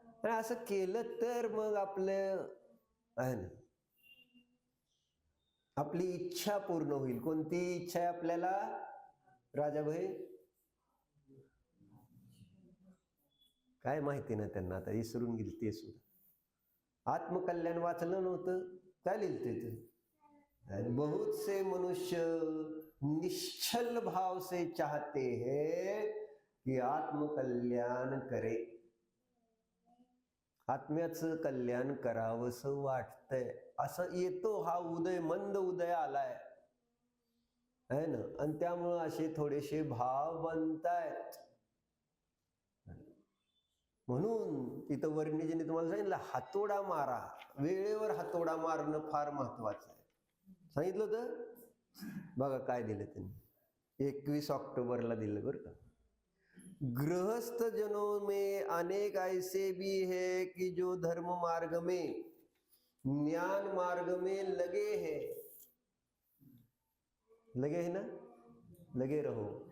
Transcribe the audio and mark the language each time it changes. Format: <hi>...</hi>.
<mr>असं केलं तर मग आपलं आहे ना, आपली इच्छा पूर्ण होईल. कोणती इच्छा आहे आपल्याला राजाभाई? काय माहिती ना त्यांना, आता विसरून गेली ते सुद्धा. आत्मकल्याण वाचलं नव्हतं, काय लिहिलं तिथे?</mr> <hi>बहुत से मनुष्य निश्चल भाव से चाहते हैं कि आत्मकल्याण करे.</hi> <mr>आत्म्याचं कल्याण करावंसं वाटतंय, असं येतो हा उदय, मंद उदय आलाय है ना, आणि त्यामुळं असे थोडेसे भाव बनतायत. म्हणून तिथं वर्णिजीने तुम्हाला सांगितलं हातोडा मारा, वेळेवर हातोडा मारणं फार महत्वाचं आहे. सांगितलं होतं बघा काय दिलं त्यांनी. 21 ऑक्टोबरला दिलं बरं का.</mr> <hi>गृहस्थ जनों में अनेक ऐसे भी है कि जो धर्म मार्ग में ज्ञान मार्ग में लगे हैं. लगे है ना, लगे रहो.</hi>